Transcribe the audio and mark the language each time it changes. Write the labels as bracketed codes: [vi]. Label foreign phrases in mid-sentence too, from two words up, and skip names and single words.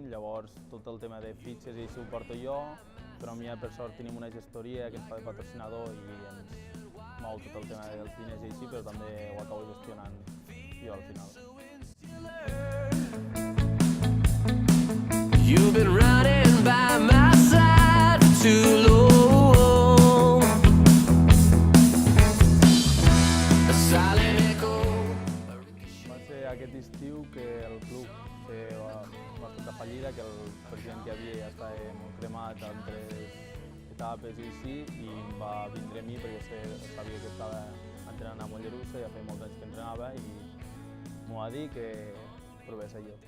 [ca] Llavors, tot el tema de fitxes i això ho porto jo, però a mi, per sort, tenim una gestoria que ens fa de patrocinador i ens mou tot el tema dels diners i així, però també ho acabo gestionant jo al final. [en] You've been running by my side for too long. [ca] Aquest estiu que el club va fer fallida, que el president que hi havia ja estava molt cremat entre etapes i així, i em va vindre a mi perquè sabia que estava entrenant a Mollerussa, ja feia molts anys que entrenava i m'ho va dir que provés a jo.